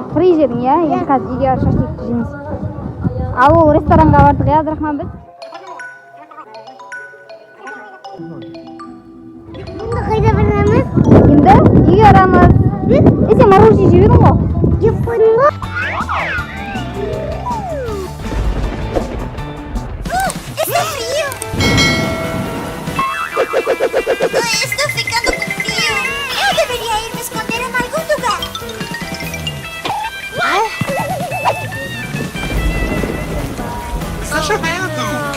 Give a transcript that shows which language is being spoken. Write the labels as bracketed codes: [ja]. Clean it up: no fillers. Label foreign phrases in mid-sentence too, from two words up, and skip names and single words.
[kk] Фри жедің, иә? Енді қазір үйге барып шашлик жейміз. Ал ол ресторанға бардық, иә, Абдурахман біз? Енді қайда барамыз? Енді үйге барамыз. Сен мороженое жеп едің ғой? Жеп қойдың ғой? [pt] Estou ficando com frio. Eu deveria ir me esconder em algum lugar. Está chovendo. O quê?